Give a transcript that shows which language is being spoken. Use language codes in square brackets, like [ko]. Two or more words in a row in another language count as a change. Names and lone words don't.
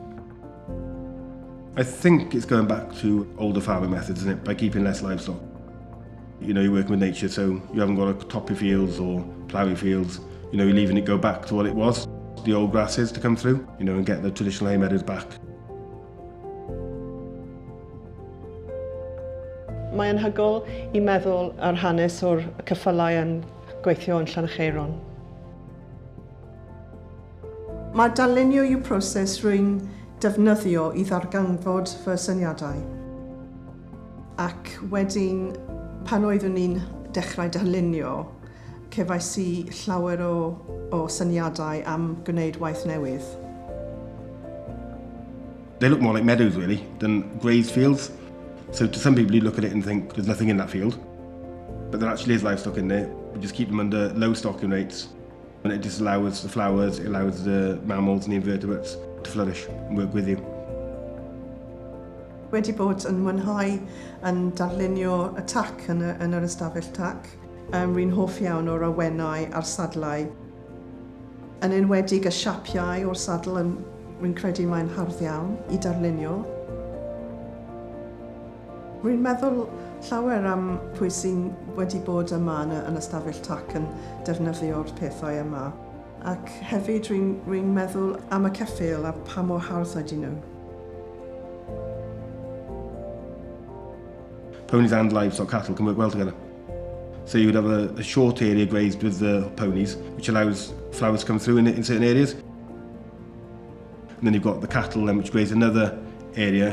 [en] I think it's going back to older farming methods, isn't it? By keeping less livestock. You know, you're working with nature, so you haven't got to top your fields or plough your fields. You know, you're leaving it go back to what it was, the old grasses to come through, you know, and get the traditional hay meadows back. [cy] Mae'n anhygoel I meddwl ar hanes o'r ceffylau yn gweithio yn Llanerchaeron. Mae darlunio yw proses rwy'n defnyddio I ddarganfod fy syniadau. Ac wedyn, pan oeddwn ni'n dechrau darlunio, cefais I llawer o syniadau am gwneud waith newydd. [en] They look more like meadows, really, than grazed fields. So to some people you look at it and think there's nothing in that field, but there actually is livestock in there. We just keep them under low stocking rates, and it just allows the flowers, it allows the mammals and the invertebrates to flourish and work with you. [cy] Wedi bod yn mwynhau yn darlunio y tack yn yr ystafell tack. Rwy'n hoff iawn o'r awenau a'r sadlau. Yn enwedig y siapiau o'r sadl, rwy'n credu mae'n hardd iawn I darlunio. Rwy'n meddwl llawer am pwy sy'n wedi bod yma yn ystafell tack yn defnyddio'r pethau yma. Ac hefyd rwy'n meddwl am y ceffyl a pa mor hardd ydyn nhw. [en] Ponies and livestock cattle can work well together. So you would have a short area grazed with the ponies, which allows flowers to come through in certain areas. And then you've got the cattle then, which graze another area.